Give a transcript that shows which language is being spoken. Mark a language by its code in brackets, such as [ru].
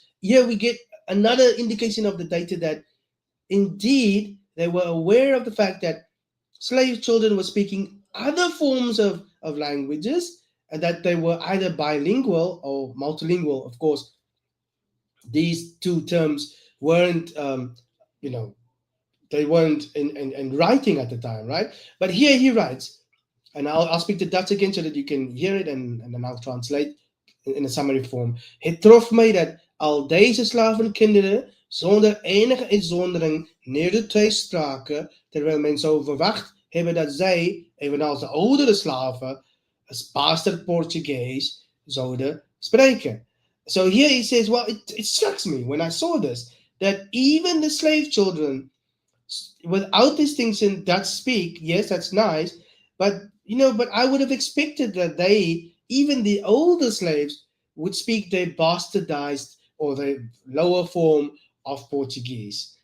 [en] Here we get another indication of the data that indeed they were aware of the fact that slave children were speaking other forms of languages, and that they were either bilingual or multilingual. Of course, these two terms weren't, they weren't in writing at the time, right? But here he writes, and I'll speak the Dutch again so that you can hear it, and then I'll translate in a summary form. [nl] Het trof mij dat al deze slavenkinderen zonder enige uitzondering Nederduits spraken, terwijl men zou verwacht hebben dat zij, evenals de oudere slaven, als bastard Portugees zouden spreken. [en] So here he says, well, it strikes me when I saw this, that even the slave children, without distinction, Dutch speak. Yes, that's nice, but but I would have expected that even the older slaves, would speak their bastardized or the lower form of Portuguese.